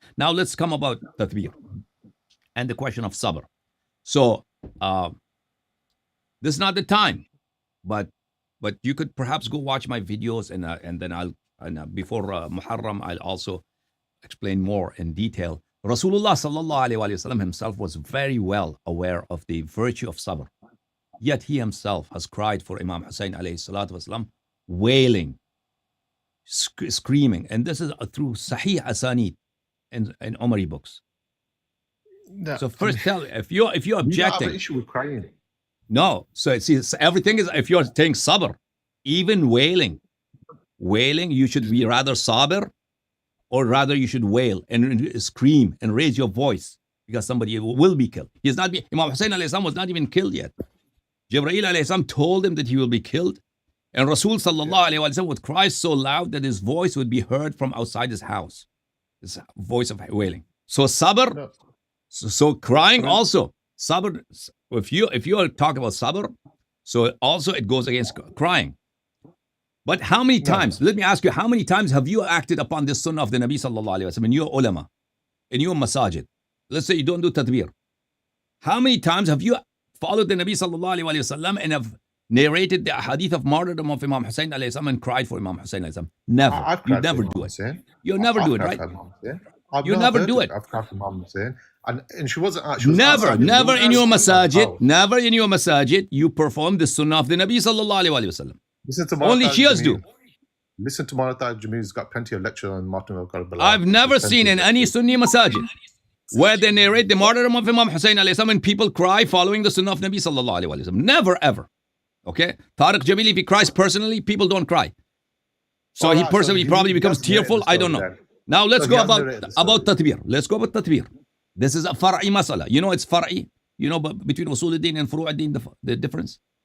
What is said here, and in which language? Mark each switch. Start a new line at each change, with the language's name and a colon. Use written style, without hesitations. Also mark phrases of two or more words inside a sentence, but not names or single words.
English: Now let's come about Tatbir and the question of sabr. So this is not the time, but you could perhaps go watch my videos, and then before Muharram I'll also explain more in detail.
Arabic: رسول الله صلى الله عليه وسلم
English: himself was very well aware of the virtue of sabr. Yet he himself has cried for Imam Hussein
Arabic: عليه الصلاة والسلام,
English: wailing, screaming, and this is through
Arabic: صحيح أسانيد
English: and Umari books. So first tell, if you're We don't have objecting, an issue with crying. no. So see, everything is, if you're saying sabr, even wailing, you should be rather sabr, or rather you should wail and scream and raise your voice because somebody will be killed. Imam Hussein
Arabic: عليه السلام
English: was not even killed yet. Jibreel
Arabic: عليه السلام
English: told him that he will be killed. And
Arabic: رسول صلى الله عليه وسلم
English: would cry so loud that his voice would be heard from outside his house. His voice of wailing. So sabr, No. so crying also. Sabr, if you are talking about sabr, so also it goes against crying. But how many times, let me ask you, how many times have you acted upon this sunnah of the
Arabic: نبي صلى الله عليه وسلم
English: in your ulama, in your masajid? Let's say you don't do tadbir. How many times have you followed the
Arabic: نبي صلى الله عليه وسلم
English: and have narrated the hadith of martyrdom of Imam Hussein
Arabic: عليه السلام
English: and cried for Imam Hussein
Arabic: عليه السلام?
English: Never. You never do it. You never do it, right? You never do it. I've cried for Imam Hussein. And she wasn't. Never in your masajid, you perform the sunnah of the
Arabic: نبي صلى الله عليه وسلم.
English: Only Shias do. Listen to Maratha Jamil. He's got plenty of lecture on martyrdom of Karbala. I've never seen in any Sunni masajid where they narrate the martyrdom of Imam Hussein
Arabic: عليه السلام
English: and people cry following the sunnah of
Arabic: نبي صلى الله عليه وسلم.
English: Never ever. Okay? Tariq Jamil, if he cries personally, people don't cry. So he personally probably becomes tearful. I don't know. Now let's go about tatbir. Let's go about tatbir. This is a
Arabic: فرعي مسألة.
English: You know it's far'i. You know between
Arabic: أصول الدين
English: and
Arabic: فروع الدين
English: the difference?